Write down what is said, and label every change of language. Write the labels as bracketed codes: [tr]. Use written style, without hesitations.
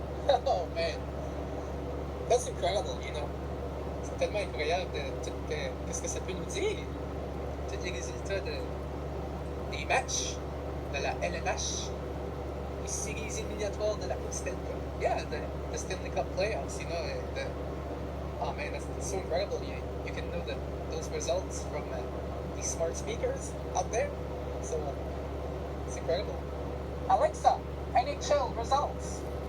[en] Oh man, that's incredible, you know. [fr] C'est tellement incroyable de tout qu'est-ce que ça peut nous dire. Tous les résultats des matchs de la LNH, les séries éliminatoires de la Coupe Stanley. [en] Yeah, the Stanley Cup playoffs, you know. Oh man, that's so incredible. You can know those results from these smart speakers out there. So it's incredible. Alexa, NHL results.